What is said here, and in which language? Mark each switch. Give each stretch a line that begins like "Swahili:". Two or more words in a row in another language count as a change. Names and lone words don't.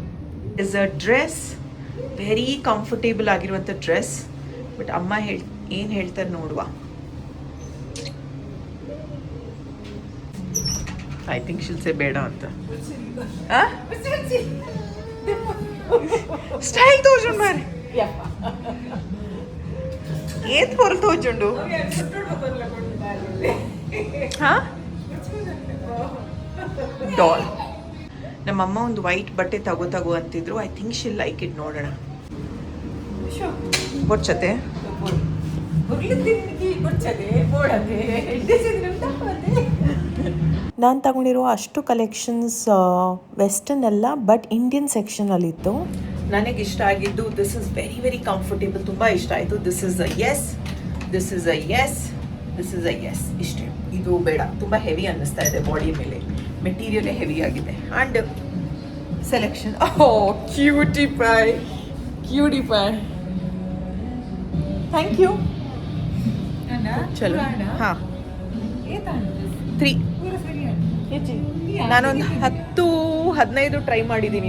English: is a dress, very comfortable ಆಗಿರುವಂಥ ಡ್ರೆಸ್.
Kannada: ಬಟ್ ಅಮ್ಮ ಏನು ಹೇಳ್ತಾರೆ ನೋಡುವ.
English: I think she'll say
Kannada: ಬೇಡ ಅಂತ.
Tulu: ಸ್ಟೈಲ್ ತೋಜುಂಡು ಮಾರೆ, ಏತ್ ಪೊರ್ಲು ತೋಜುಂಡು. ಡಾಲ್.
Kannada: ನಮ್ಮಮ್ಮ ಒಂದು ವೈಟ್ ಬಟ್ಟೆ ತಗೋ ಅಂತಿದ್ರು.
English: I think she'll like it. ನೋಡೋಣ.
Kannada: ಬೊಚ್ಚತೆ ನಾನು ತಗೊಂಡಿರೋ ಅಷ್ಟು ಕಲೆಕ್ಷನ್ಸ್ ವೆಸ್ಟರ್ನ್ ಅಲ್ಲ, ಬಟ್ ಇಂಡಿಯನ್ ಸೆಕ್ಷನಲ್ಲಿತ್ತು. ನನಗೆ ಇಷ್ಟ ಆಗಿದ್ದು
English: this is very very comfortable,
Kannada: ತುಂಬ ಇಷ್ಟ ಆಯಿತು.
English: This is a S, this is a S, this is a S.
Kannada: ಇಷ್ಟೇ, ಇದು ಬೇಡ, ತುಂಬ ಹೆವಿ ಅನ್ನಿಸ್ತಾ ಇದೆ ಬಾಡಿ ಮೇಲೆ. ಮೆಟೀರಿಯಲೇ ಹೆವಿ ಆಗಿದೆ.
English: and selection, cutie pie, cutie pie. Thank you. ಚಲೋ.
Kannada: ಹಾಂ, 3. ನಾನೊಂದು 10-15 ಟ್ರೈ ಮಾಡಿದ್ದೀನಿ.